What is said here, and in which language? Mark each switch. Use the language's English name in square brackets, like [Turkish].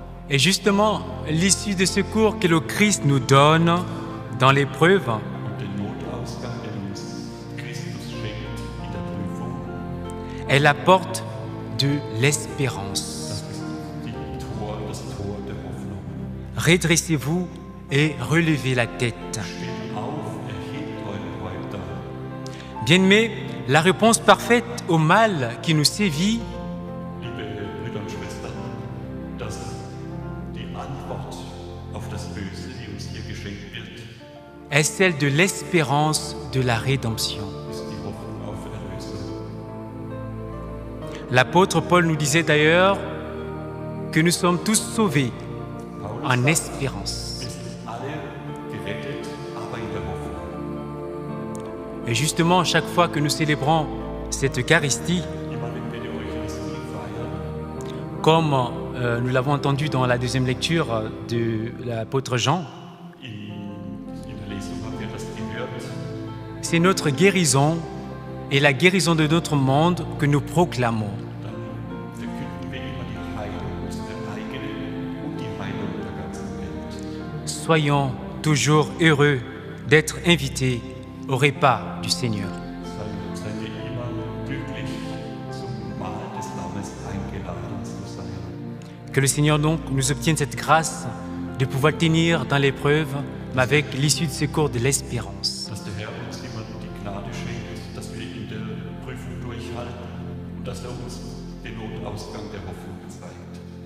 [French] Et justement, l'issue de secours que le Christ nous donne dans l'épreuve, [German] Und den Notausgang, den uns Christus schenkt in der Prüfung, [French] est la porte de l'espérance. [German] das ist das Tor der Hoffnung. [French] Redressez-vous et relevez la tête. [German] Steht auf, erhebt eure Häupter. [French] Bien-aimés, la réponse parfaite au mal qui nous sévit [German] Liebe Brüder und Schwestern, dass die Antwort auf das Böse, die uns hier geschenkt wird, [French] est celle de l'espérance de la rédemption. [German] ist die Hoffnung auf Erlösung. [French] L'apôtre Paul nous disait d'ailleurs que nous sommes tous sauvés [German] Paulus [French] en [German] sagt, [French] espérance. [German] wir sind alle gerettet, aber in der Hoffnung. [French] Et justement, chaque fois que nous célébrons cette Eucharistie, [German] Immer wenn wir die Eucharistie feiern, [French] comme nous l'avons entendu dans la deuxième lecture de l'apôtre Jean, [German] in der Lesung haben wir das gehört, [French] c'est notre guérison et la guérison de notre monde que nous proclamons. [German] dann verkünden wir immer die Heilung, unsere eigene und die Heilung der ganzen Welt. [French] Soyons toujours heureux d'être invités au repas du Seigneur. [German] Seid ihr immer glücklich, zum Mahl des Lammes eingeladen zu sein. [French] Que le Seigneur donc nous obtienne cette grâce de pouvoir tenir dans l'épreuve, mais avec l'issue de secours de l'espérance. [German] Dass der Herr uns immer die Gnade schenkt, dass wir in der Prüfung durchhalten und dass er uns den Notausgang der Hoffnung zeigt.